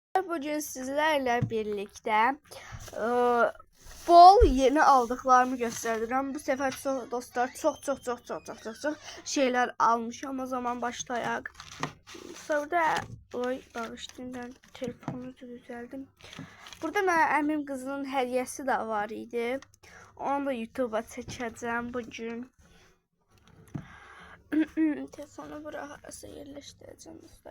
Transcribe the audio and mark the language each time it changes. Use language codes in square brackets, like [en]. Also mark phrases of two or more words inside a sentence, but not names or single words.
[tr] bugün sizlerle birlikte bol yeni aldıklarımı göstereceğim. Bu sefer dostlar çok şeyler almışım. O zaman başlayak. Sonra bağışlayın, telefonu düzeldim. [az] Burada əmim qızının hədiyəsi də var idi. Onu da YouTube'a çəkəcəm bugün. [tr] Telefonu buraya yerleştireceğim dostlar.